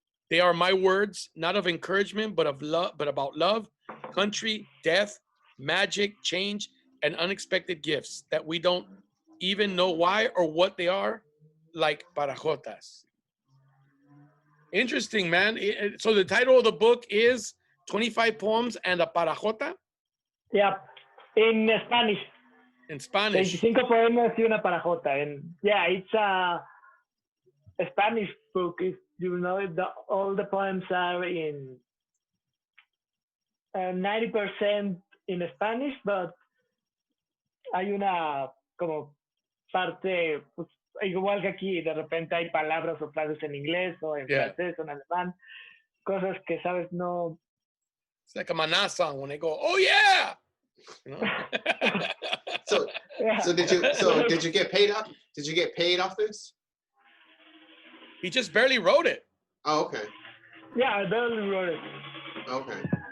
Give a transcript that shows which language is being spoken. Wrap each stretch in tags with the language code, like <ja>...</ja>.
<en>They are my words, not of encouragement, but of love, but about love, country, death, magic, change, and unexpected gifts that we don't even know why or what they are, like parajotas. Interesting, man. So the title of the book is 25 Poems and a Parajota? Yeah, in Spanish. In Spanish.</en> <es>25 poemas y una parajota.</es> <en>And yeah, it's a Spanish book. If you know it, all the poems are in 90% in Spanish, but</en> <es>hay una como parte, pues, igual que aquí, de repente hay palabras o frases en inglés o en francés o en alemán, cosas que sabes no.</es> <en>It's like a Maná song when they go, oh yeah! You know? So did you get paid up? Did you get paid off this? He just barely wrote it. Oh, okay. Yeah, I barely wrote it. Okay.</en>